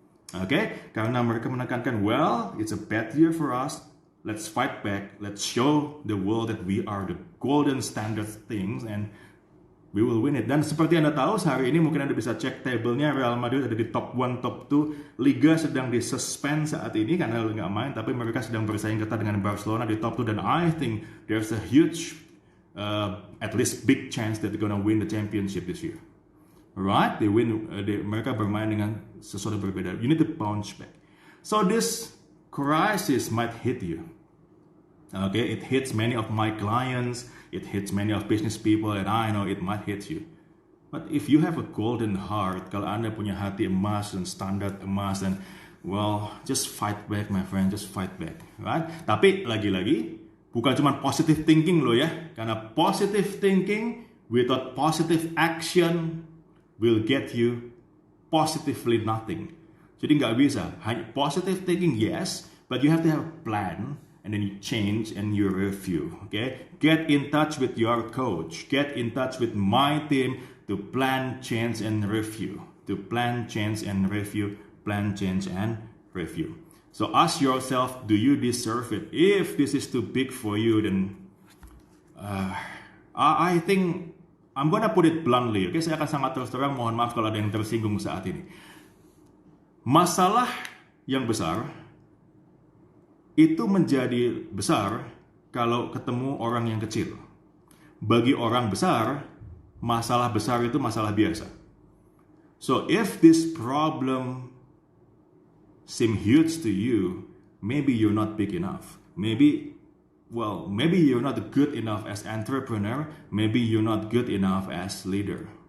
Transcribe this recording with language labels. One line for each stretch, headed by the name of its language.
English: Okay,
Indonesian: karena mereka menekankan,
English: well, it's a bad year for us. Let's fight back. Let's show the world that we are the golden standard things and we will win it.
Indonesian: Dan seperti Anda tahu, hari ini mungkin Anda bisa cek tabelnya Real Madrid ada di top 1, top 2. Liga sedang disuspend saat ini karena nggak main, tapi mereka sedang bersaing ketat dengan Barcelona di top 2 dan
English: I think there's a huge, at least big chance that they're gonna win the championship this year. Right?
Indonesian: Mereka bermain dengan sesuatu berbeda.
English: You need to bounce back. So this crisis might hit you. Okay, it hits many of my clients, it hits many of business people, and I know it might hit you. But if you have a golden heart,
Indonesian: kalau Anda punya hati emas dan standar emas, dan
English: well, just fight back, my friend, just fight back, right?
Indonesian: Tapi lagi-lagi bukan cuma
English: positive thinking
Indonesian: loh ya, karena
English: positive thinking without positive action will get you positively nothing.
Indonesian: Jadi nggak bisa. Hanya
English: positive thinking, yes, but you have to have a plan and then you change and you review. Okay, get in touch with your coach, get in touch with my team to plan, change, and review. To plan, change, and review. Plan, change, and review. So ask yourself, do you deserve it? If this is too big for you, then I think I'm gonna put it bluntly. Okay,
Indonesian: saya akan sangat terus terang. Mohon maaf kalau ada yang tersinggung saat ini. Masalah yang besar itu menjadi besar kalau ketemu orang yang kecil. Bagi orang besar, masalah besar itu masalah biasa.
English: So if this problem seem huge to you, maybe you're not big enough. Maybe you're not good enough as entrepreneur. Maybe you're not good enough as leader.